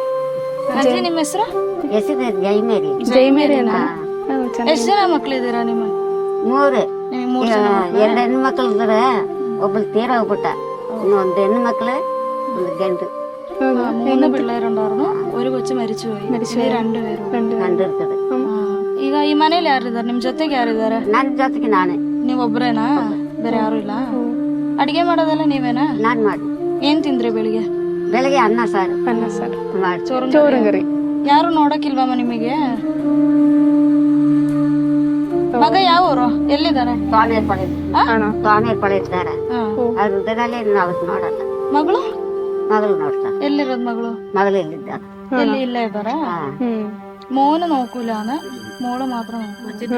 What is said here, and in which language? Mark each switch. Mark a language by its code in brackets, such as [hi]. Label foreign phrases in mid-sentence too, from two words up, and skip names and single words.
[kn] ಅಜ್ಜಿ ನಿಮ್ಮ ಹೆಸರು? ಹೆಸರು ಜೈಮೇರಿ. ಜೈಮೇರಿನಾ? ಎಷ್ಟು ಜನ ಮಕ್ಳಿದ್ದೀರಾ ನಿಮ್ಮ? 3. ನೀವು 3 ಜನ. 2 ಹೆಣ್ಣು ಮಕ್ಳು ಇದ್ರೆ ಒಬ್ಬಳು ತೀರ ಹೋಗ್ಬಿಟ್ಟ. ಇನ್ನೊಂದು ಹೆಣ್ಣು മക്കള്, ಒಂದು ಗಂಡು. [ml] 3 പിള്ളേരുണ്ടായിരുന്നു. ഒരു കൊച്ചു മരിച്ചുപോയി. 2 പേരും [kn] ಕಂಡಿರ್ತದೆ. ಈಗ ಈ ಮನೇಲಿ ಯಾರಿದ್ದಾರೆ? ನಿಮ್ ಜೊತೆಗೆ ಯಾರಿದ್ದಾರೆ? ನನ್ನ ಜೊತೆಗೆ ನಾನೇ. ನೀವ್ ಒಬ್ರೇನಾ? ಬೇರೆ ಯಾರು ಇಲ್ಲ? ಅಡಿಗೆ ಮಾಡೋದೆಲ್ಲ ನೀವೇನಾ? ನಾನು ಮಾಡಿ. ಏನ್ ತಿಂದ್ರಿ ಬೆಳಿಗ್ಗೆ? ಬೆಳಗ್ಗೆ ಅನ್ನ ಸಾರು ಮಾಡಿ. [ml] ചോറും കറി. [kn] ಯಾರು ನೋಡಕ್ಕಿಲ್ವಮ್ಮ ನಿಮಗೆ? ಮಗ ಯಾವ ಊರು? ಎಲ್ಲಿದ್ದಾರೆ? ಸ್ವಾಮಿಯರ್ಪಳೆ ಇದ್ದಾರೆ. ಅವ್ರ ಉದರಲ್ಲಿ ನಾವು ನೋಡಲ್ಲ. ಮಗಳು? ಮಗಳು ನೋಡ್ತಾರೆ. ಎಲ್ಲಿರೋದ್ ಮಗಳು? ಮಗಳು ಎಲ್ಲಿದ್ದಾರೆ? ಎಲ್ಲಿ ಇಲ್ಲೇ ಇದ್ದಾರ? [ml] മോന് നോക്കൂലാന്ന്, മോള് മാത്രം നോക്കൂ.